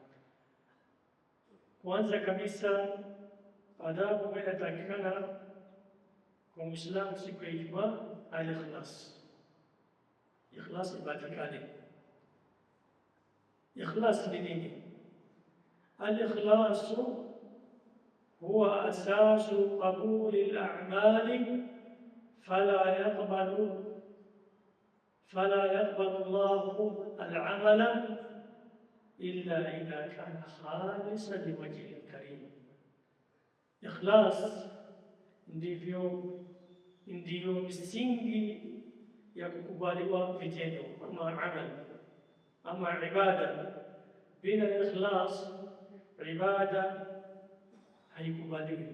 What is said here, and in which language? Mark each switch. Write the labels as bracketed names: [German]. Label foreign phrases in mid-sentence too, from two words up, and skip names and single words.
[Swahili] Kwanza kabisa, adabu inatakikana kwa Muislamu siku ya Ijumaa al-ikhlas. Ikhlas ipatikane. Ikhlas ni nini? [Arabic] الإخلاص هو أساس قبول الأعمال فلا يقبل الله العمل إلا إذا كان خالصا لوجه الكريم. [Swahili] Ikhlas ndiyo misingi ya kukubaliwa vitendo ama amal ama ibada. Bila ikhlas ibada haikubaliwi.